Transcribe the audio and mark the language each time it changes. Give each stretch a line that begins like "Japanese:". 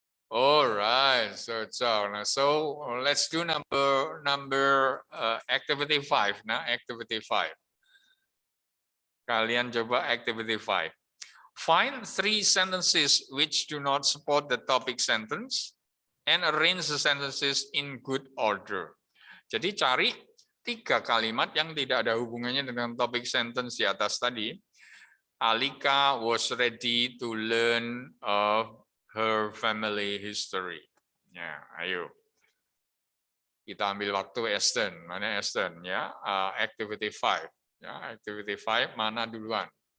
English: All right, so let's do number activity 5.
Indonesian: Nah, activity 5. Kalian coba activity 5.
English: Find 3 sentences which do not support the topic sentence and arrange the sentences in good order.
Indonesian: Jadi cari 3 kalimat yang tidak ada hubungannya dengan topic sentence di atas tadi.
English: Alika was ready to learn of her family history.
Indonesian: Ya, ayo. Kita ambil waktu Aston. Mana Aston? Ya, activity 5. Ya, activity 5 mana duluan?